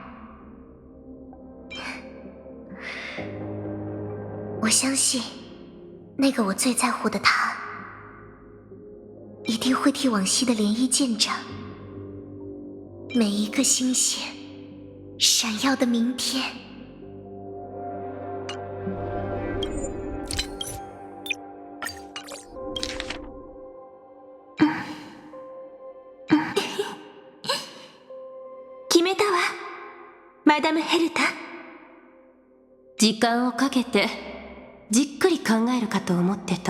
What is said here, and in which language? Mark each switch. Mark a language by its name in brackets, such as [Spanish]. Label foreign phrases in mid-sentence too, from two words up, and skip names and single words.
[Chinese] 我相信那个我最在乎的他，一定会替往昔的涟漪见证每一个星星闪耀的明天。 [Japanese] 決めたわ、マダムヘルタ。時間をかけてじっくり考えるかと思ってた。